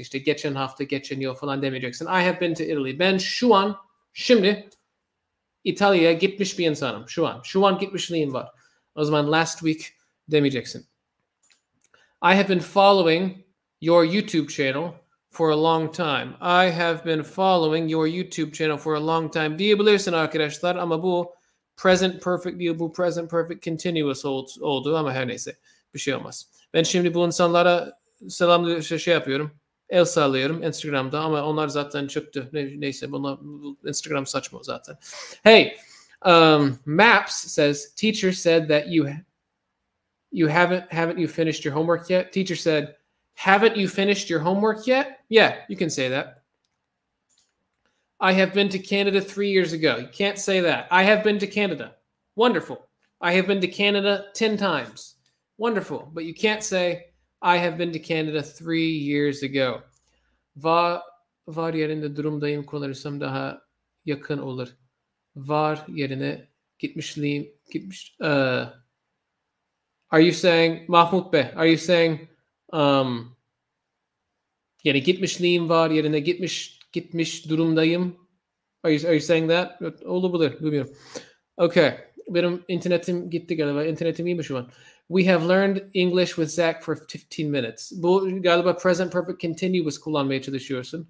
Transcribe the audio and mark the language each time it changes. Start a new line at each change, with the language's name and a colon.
Turkish: İşte geçen hafta, geçen yıl falan demeyeceksin.
English: I have been to Italy.
Turkish: Ben şimdi İtalya'ya gitmiş bir insanım. Şu an gitmişliğim var. O zaman last week demeyeceksin.
English: I have been following your YouTube channel for a long time. I have been following your YouTube channel for a long time
Turkish: diyebilirsin arkadaşlar ama bu present perfect değil, bu present perfect continuous oldu ama her neyse bir şey olmaz. Ben şimdi bu insanlara yapıyorum. El sallıyorum Instagram'da ama onlar zaten çıktı. Neyse bunlar Instagram saçma zaten.
English: Hey, Maps says teacher said that you haven't you finished your homework yet? Teacher said, haven't you finished your homework yet? Yeah, you can say that. I have been to Canada 3 years ago. You can't say that. I have been to Canada. Wonderful. I have been to Canada 10 times. Wonderful. But you can't say, I have been to Canada 3 years ago.
Turkish: Var yerinde durumdayım kullanırsam daha yakın olur. Var yerine gitmişliğim Gitmiş.
English: Are you saying Mahmut Bey? Are you saying
Turkish: yani gitmişliğim var yerine gitmiş durumdayım?
English: Are you saying that?
Turkish: Olabilir. Bilmiyorum.
English: Okay.
Turkish: Benim internetim gitti galiba. İnternetim iyi mi şu an?
English: We have learned English with Zach for 15 minutes.
Turkish: Bu galiba present perfect continuous kullanmaya çalışıyorsun.